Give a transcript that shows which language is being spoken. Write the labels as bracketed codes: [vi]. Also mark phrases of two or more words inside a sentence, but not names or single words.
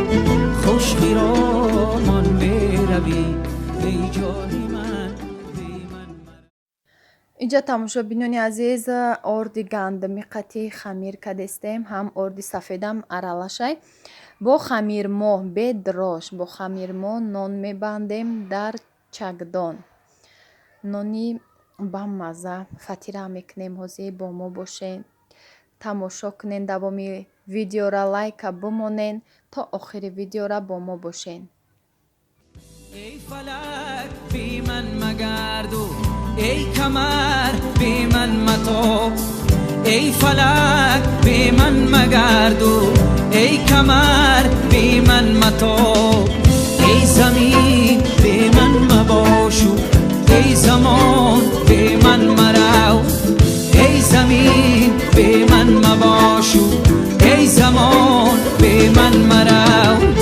[fa] خوشگیرامان می روی ای جانی من بی من مرو. [tg] اینجا тамошобинони азиз, орди гандами қатъи хамир кардестем, ҳам орди сафедам аралашай. бо хамирмо бедрош бо хамирмо нон мебандем дар чагдон. нони бамаза фатира мекунем. ҳозир бо мо бошен, тамошо кунен. давоми видеора лайка бимонен то охири видеора бо мо бошен. [fa] ای فلک بی من مگرد و ای کمر بی من متاب ای فلک بی من مگرد و ای کمر بی من متاب ای زمین بی من مباشو ای زمان بی من مرو ای زمین بی من مباشو ای زمان بی من مرو